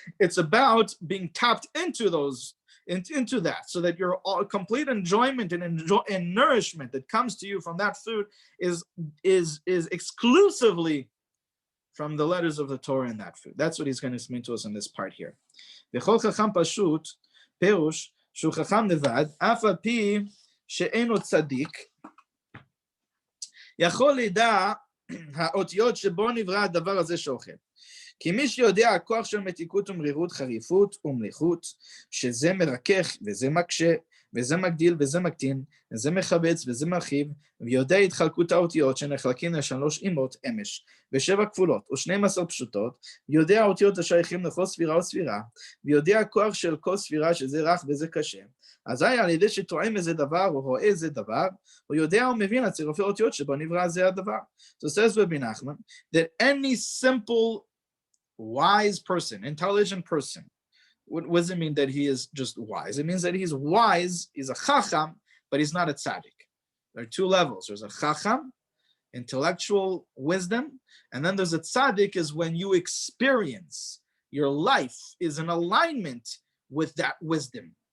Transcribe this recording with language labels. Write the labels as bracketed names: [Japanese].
[English] It's about being tapped into those, into that, so that your complete enjoyment and nourishment that comes to you from that food is exclusively from the letters of the Torah in that food. That's what he's going to explain to us in this part here. [Hebrew] V'chol chacham pashut, perush, shu chacham nevad, af al pi she'eno tzaddik, יכול לדע האותיות שבו נברא הדבר הזה שאוכל. כי מי שיודע הכוח של מתיקות ומרירות, חריפות ומליחות, שזה מרכך וזה מקשה, וזה מגדיל וזה מקטין, וזה מחבץ וזה מרחיב, ויודע התחלקות האותיות שנחלקים לשלוש אימות אמש, ושבע כפולות, ו12 פשוטות, ויודע האותיות השייכים לכל ספירה וספירה, ויודע הכוח של כל ספירה שזה רך וזה קשה. אזי על ידי שטועם איזה דבר, או רואה איזה דבר, הוא יודע ומבין הצירופי האותיות שבו נברא זה הדבר. [English] So says Rebbe Nachman, that any simple, wise person, intelligent person, what does it mean that he is just wise? It means that he's wise, he's a chacham, but he's not a tzaddik. There are two levels. There's a chacham, intellectual wisdom, and then there's a tzaddik, is when you experience, your life is in alignment with that wisdom.